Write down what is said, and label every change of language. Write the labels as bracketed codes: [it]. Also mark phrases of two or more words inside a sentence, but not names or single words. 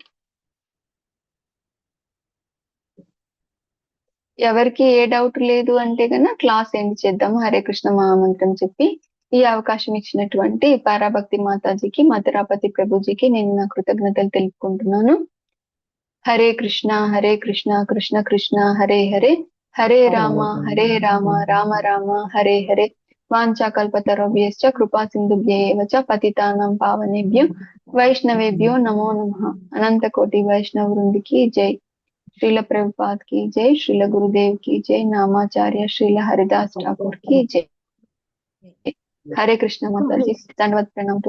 [te] ఎవరికి ఏ డౌట్ లేదు అంటే కన్నా క్లాస్ ఎండ్ చేద్దాము. హరే కృష్ణ మహామంత్రం చెప్పి ఈ అవకాశం ఇచ్చినటువంటి పారాభక్తి మాతాజీకి, మధురాపతి ప్రభుజీకి నేను నా కృతజ్ఞతలు తెలుపుకుంటున్నాను. [sa] హరే కృష్ణ కృష్ణ కృష్ణ హరే హరే, హరే రామ రామ రామ హరే హరే. వాంఛాకల్పతరుభ్యశ్చ కృపా సింధుభ్యేవ చ పతితానాం పావనేభ్యో వైష్ణవేభ్యో నమో నమః. [te] అనంత కోటి వైష్ణవ వృందికి జై. [hi] శ్రీల ప్రభుపాద్ की जय, श्रील गुरुदेव की जय, नामाचार्य श्रील हरिदास ठाकुर की जय. हरे कृष्ण माता जी. दंडवत प्रणाम.